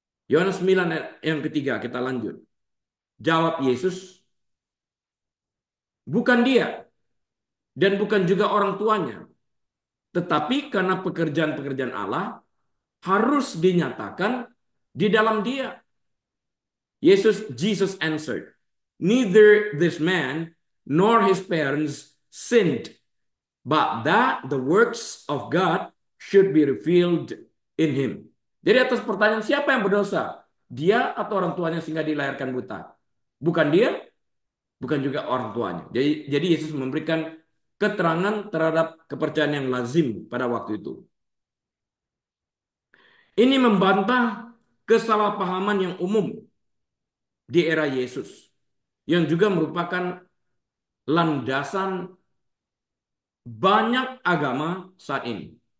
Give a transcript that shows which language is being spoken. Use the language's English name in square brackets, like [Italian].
[Indonesian] Yohanes 9 ayat yang ketiga, kita lanjut. Jawab Yesus, bukan dia dan bukan juga orang tuanya. Tetapi karena pekerjaan-pekerjaan Allah harus dinyatakan di dalam dia. [English] Jesus answered, neither this man nor his parents sinned, but that the works of God should be revealed in him. [Indonesian] Jadi atas pertanyaan siapa yang berdosa? Dia atau orang tuanya sehingga dilahirkan buta? Bukan dia, bukan juga orang tuanya. Jadi Yesus memberikan keterangan terhadap kepercayaan yang lazim pada waktu itu. Ini membantah kesalahpahaman yang umum di era Yesus, yang juga merupakan landasan banyak agama saat ini.